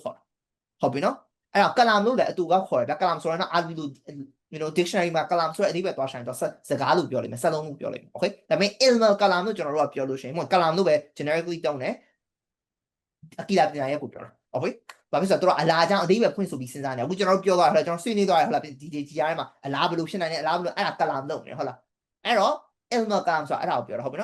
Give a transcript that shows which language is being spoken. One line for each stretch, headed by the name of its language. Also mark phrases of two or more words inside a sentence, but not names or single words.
Burmese: ခေါ်တာဟုတ်ပြီနော်အဲ့တော့ Kalam လို့လည်းအတူကခေါ်တယ် Kalam ဆိုတာကအာဘီလို့
English: you know
Burmese: dictionary မှာ Kalam ဆိုတဲ့အဓိပ္ပာယ်သွားဆိုင်တော့စကားလို့ပြောလိမ့်မယ်စက်လုံးလို့ပြောလိမ့်မယ် okay ဒါပေမဲ့
Arabic: علم كلام
Burmese: လို့ကျွန်တော်တို့ကပြောလို့ရှိရင် Kalam လို့ပဲ generically တောင်းတယ်အကီဒါပညာရဲ့ကိုပြောတာ okay ဘာဖြစ်လို့ဆိုတော့အလားအကြောင်းအဓိပ္ပာယ်ဖွင့်ဆိုပြီးစဉ်းစားနေအခုကျွန်တော်တို့ပြောသွားတာကျွန်တော်ဆွေးနွေးသွားတယ်ဟုတ်လားဒီကြားထဲမှာအလားဘယ်လိုဖြစ်နိုင်လဲအလားဘယ်လိုအဲ့ဒါ Kalam လုပ်နေဟုတ်လားအဲ့တော့
Arabic: علم كلام
Burmese: ဆိုတာအဲ့ဒါကိုပြောတာဟုတ်ပြီ